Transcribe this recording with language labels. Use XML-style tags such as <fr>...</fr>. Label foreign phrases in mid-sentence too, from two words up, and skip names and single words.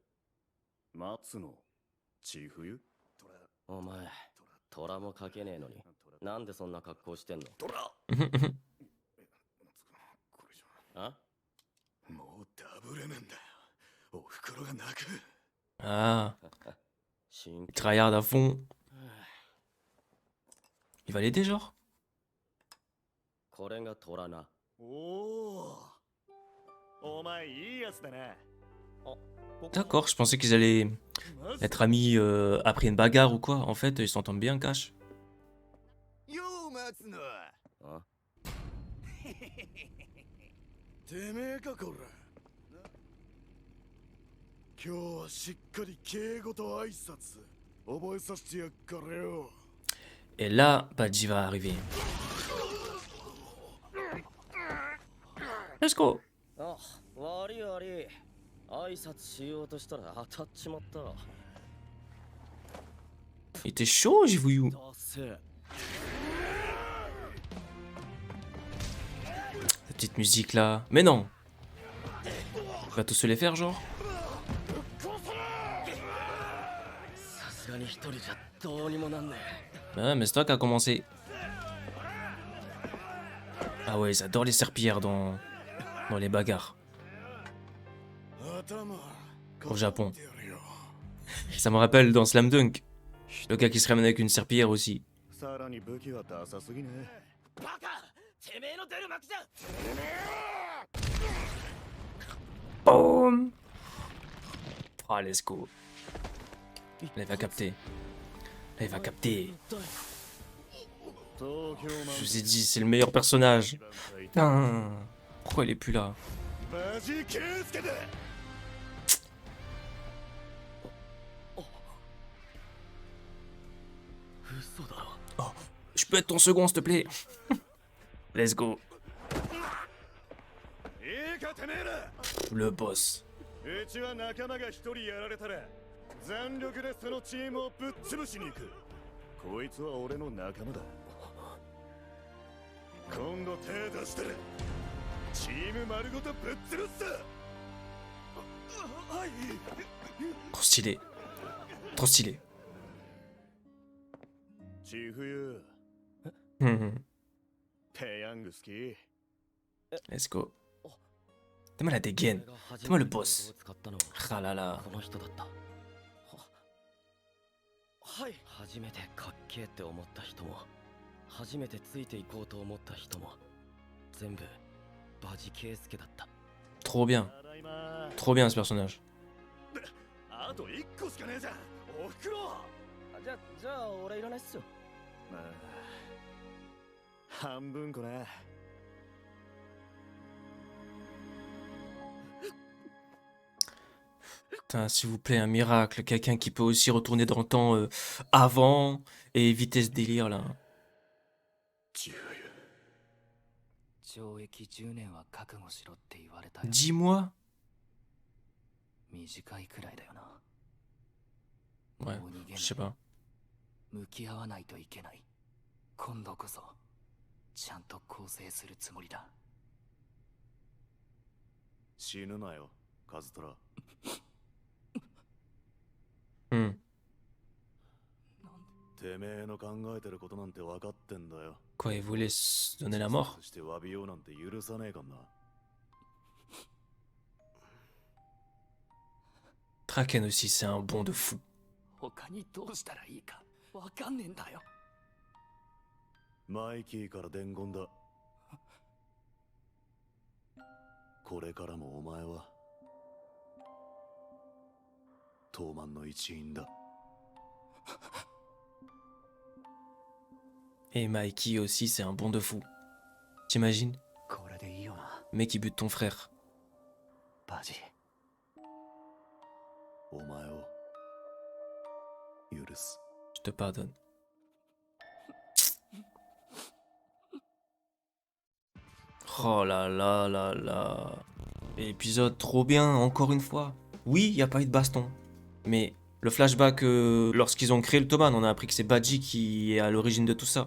<ja>松野千冬？お前、虎も書けねえのに、なんでそんな格好してんの？あ？もうダブルなんだよ。お袋が泣く。 Ah, 真</ja> <fr>il tryhard à fond. Il va l'aider genre?</fr> <ja>これが虎な。おお。お前いいやつだな。</ja> <fr>D'accord, je pensais qu'ils allaient être amis après une bagarre ou quoi. En fait, ils s'entendent bien, cash.</fr> <ja>よう松野。あ？てめえかこら。今日はしっかり敬語と挨拶覚えさせてやっからよ。</ja> <fr>Et là, Badji va arriver.</fr> <en>Let's go.</en> <ja>あ、悪い悪い。挨拶しようとしたら当たっちまった。</ja> <fr>Il était chaud, j'ai voulu.</fr> <ja>だせ。</ja> <fr>La petite musique là. Mais non. Il va tous se les faire, genre?</fr> <ja>さすがに一人じゃどうにもなんねえ。</ja> <fr>Ouais, mais c'est toi qui a commencé. Ah ouais, ils adorent les serpillères dans les bagarres. Au Japon. Ça me rappelle dans Slam Dunk. Le gars qui se ramène avec une serpillière aussi.</fr> <ja>さらに武器はダサすぎね。バカ！てめえの出る幕じゃ。</ja> <fr>Boum.</fr> <en>Ah, let's go.</en> <fr>Là, il va capter. Là, il va capter. Je vous ai dit, c'est le meilleur personnage. Putain. Pourquoi il est plus là?</fr> <ja>マジケイスケだ。嘘だろ。</ja> <fr>Oh, je peux être ton second, s'il te plaît.</fr> <en>Let's go.</en> <ja>いいかてめえら。</ja> <fr>Le boss.</fr> <ja>うちは仲間が一人やられたら全力でそのチームをぶっ潰しに行く。こいつは俺の仲間だ。今度手出したらチーム丸ごとぶっ潰すさ。はい。</ja> <fr>Trop stylé. Trop stylé.</fr> <ja>チフユ Hmm. ペヤング好き。</ja> <en>Let's go.</en> <fr>T'as la dégaine.</fr> <ja>俺が初</ja> <fr>T'as</fr> <ja>め</ja> <fr>le</fr> <ja>て</ja> <fr>boss.</fr> <ja>道具を使ったのは</ja> <fr>Ah là là.</fr> <ja>この人だった。はい。初めてかっけえって思った人も、初めてついていこうと思った人も、全部バジケイスケだった。</ja> <fr>Trop bien.</fr> <ja>ただいま。</ja> <fr>Trop bien ce personnage.</fr> <ja>あと1個しかねえじゃん。おふくろ。じゃあ俺いらないっすよ。まあ半分こな。</ja> <fr>Putain, s'il vous plaît, un miracle. Quelqu'un qui peut aussi retourner dans le temps avant et éviter ce délire là.</fr> <ja>チフユ。懲役10年は覚悟しろって言われたよ。</ja> <fr>10mois?</fr> <ja>短いくらいだよな。</ja> <fr>Ouais,</fr> <ja>もう逃げ</ja> <fr>je sais</fr> <ja>ない</ja> <fr>pas.</fr> <ja>向き合わないといけない。今度こそちゃんと更生するつもりだ。死ぬなよ、カズトラ。 Hmm. てめえの考えてることなんて分かってんだよ。</ja> <fr>Quoi, il voulait se donner la mort?</fr> <ja>そして詫びようなんて許さねえかんな。</ja> <fr>Draken aussi, c'est un bon de fou.</fr> <ja>他にどうしたらいいかわかんねえんだよ。マイキーから伝言だ。これからもお前は東卍の一員だ。</ja> <fr>Et Mikey aussi, c'est un bon de fou. T'imagines?</fr> <ja>これでいいよな、</ja> <fr>Le mec qui bute ton frère.</fr> <ja>バジ。お前を許す。</ja> <fr>Je te pardonne. Oh là là là là. Épisode trop bien, encore une fois. Oui, il n'y a pas eu de baston. Mais le flashback, lorsqu'ils ont créé le Toman, on a appris que c'est Badji qui est à l'origine de tout ça.</fr>